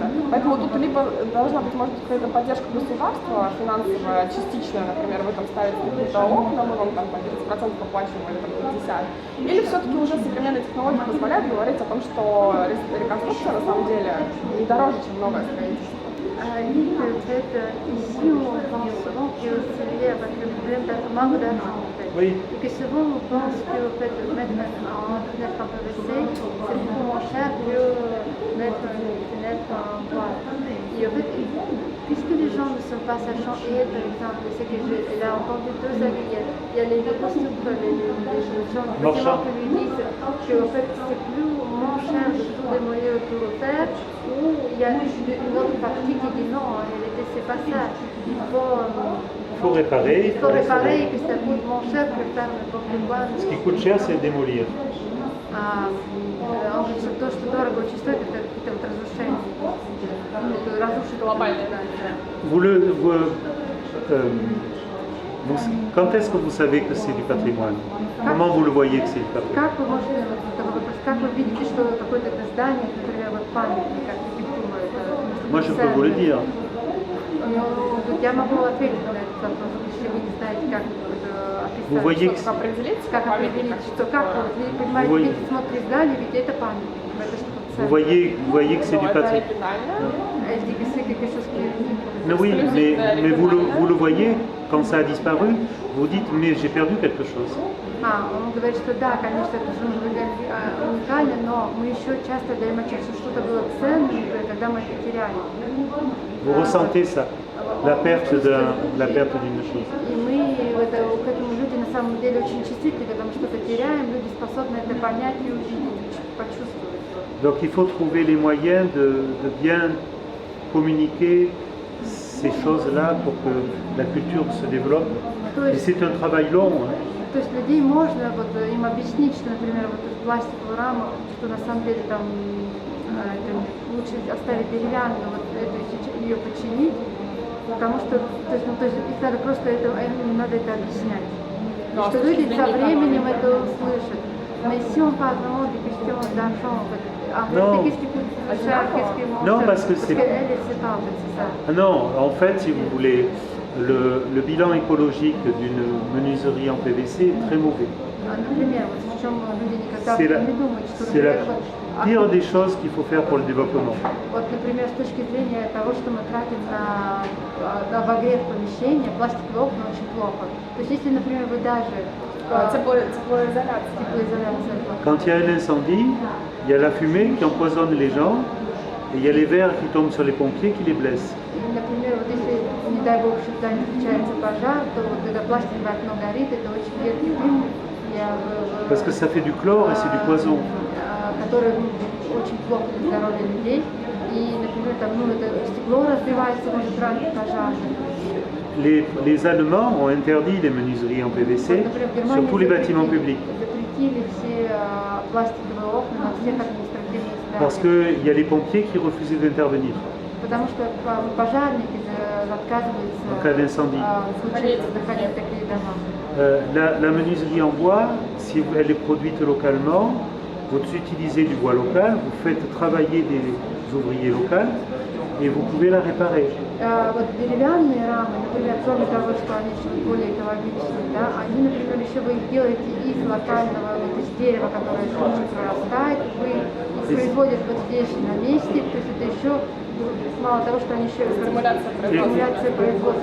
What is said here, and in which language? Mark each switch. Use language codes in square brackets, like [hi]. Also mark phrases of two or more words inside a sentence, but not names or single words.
[ru] Поэтому тут либо должна быть, может быть, какая-то поддержка государства, финансовая, частичная, например, вы там ставите какие-то окна, мы вам там по 30% оплачиваем или там 50%. Или все-таки уже современные технологии позволяют говорить о том, что реконструкция на самом деле не дороже, чем новое строительство. [fr] Ligue peut-être ici on pense souvent que c'est lié avec le problème d'un manque d'argent en fait. Oui. Et que souvent on pense que en fait, mettre une fenêtre en PVC c'est beaucoup moins cher que mettre une fenêtre en bois. Et en fait, puisque les gens ne sont pas sachants, et par exemple, c'est que j'ai entendu deux avis, il y a les constructeurs, les gens du bâtiment qui lui disent que en fait c'est plus moins cher de tout démolir et tout refaire, ou il y a une autre partie qui dit non, en réalité c'est pas ça, il faut réparer, et que ça coûte moins cher que faire n'importe quoi. Ce qui coûte cher, c'est démolir. [ru] Он говорит, что то, что дорого очень стоит, это какие-то вот разрушения. Это разрушит глобальное. [fr] Quand est-ce que vous savez que c'est du patrimoine? Comment vous le voyez que c'est du patrimoine? [ru] Как вы можете, как вы видите, что какое-то здание, например, вот памятник, архитектура, это... [fr] Moi, je peux vous le dire. [ru] Я могу ответить на этот вопрос, если вы не знаете, как это описать. [fr] Vous voyez [ru] как определить, что как вы понимаете, видите, смотрите здание, ведь это памятник. Это что-то [fr] vous voyez que c'est du patrimoine. Mais oui, mais vous le voyez, quand ça a disparu, vous dites, mais j'ai perdu quelque chose. [ru] Он говорит, что да, конечно, это же уникально, но мы еще часто даем отчет, что что-то было ценное, когда мы это теряли. [fr] Vous ressentez ça, la perte d'une chose. [ru] И мы к этому люди на самом деле очень чувствительны, когда мы что-то теряем, люди способны это понять и увидеть, почувствовать. [fr] Donc il faut trouver les moyens de bien communiquer ces choses-là pour que la culture se développe. Et c'est un travail long. [ru] То есть людей можно им объяснить, что, например, вот эту пластиковую раму, что на самом деле там лучше оставить деревянную, ее починить, потому что их надо просто им надо это объяснять. И что люди со временем это услышат. [fr] Mais si on parle vraiment des questions d'argent, qu'est-ce qui coûte plus cher, qu'est-ce qui est moins cher? Parce qu'elle, c'est pas, en fait, c'est ça. Non, en fait, si vous voulez, le bilan écologique d'une menuiserie en PVC est très mauvais. C'est la pire des choses qu'il faut faire pour le développement. [ru] Вот, например, с точки зрения того, что мы тратим на обогрев помещения, пластиковые окна очень плохо. То есть, если, например, вы даже [fr] Quand il y a un incendie, il y a la fumée qui empoisonne les gens et il y a les verres qui tombent sur les pompiers qui les blessent. [ru] Например, вот если, не дай бог, в здании случается пожар, то вот когда пластиковое окно горит, это очень едкий дым. [fr] Parce que ça fait du chlore et c'est du poison. [ru] Который очень плохо для здоровья людей. И, например, там, это стекло разбивается, может ранить пожар. [fr] Les Allemands ont interdit les menuiseries en PVC sur tous les bâtiments publics. Parce qu'il y a les pompiers qui refusaient d'intervenir. [ru] потому что пожарники отказываются [fr] en cas d'incendie. [ru] случиться заходить в такие дома. [fr] La menuiserie en bois, si elle est produite localement, vous utilisez du bois local, vous faites travailler des ouvriers locaux et vous pouvez la réparer. [ru] Вот деревянные рамы, например, кроме того, что они более экологичные, да, они, например, еще вы их делаете из локального, вот из дерева, которое прорастает, вы производите вот здесь на месте, то есть это еще мало того, что они еще стимуляция производства.